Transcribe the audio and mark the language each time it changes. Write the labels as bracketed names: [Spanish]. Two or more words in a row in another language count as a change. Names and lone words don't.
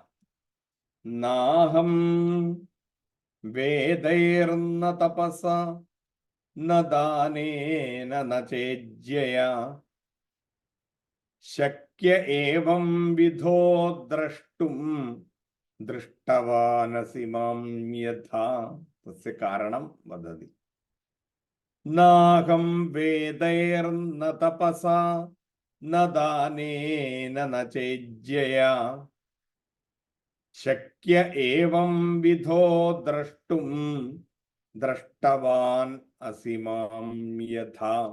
[Sanskrit] नाहं वेदैर्न तपसा न दानेन न चेज्यया शक्य एवं विधो द्रष्टुं दृष्टवानसि मां यथा। तस्य कारणं वदति। नाहं वेदैर्न तपसा न दानेन न चेज्यया शक्य एवं विधो द्रष्टुं द्रष्टवान् असि मां यथा.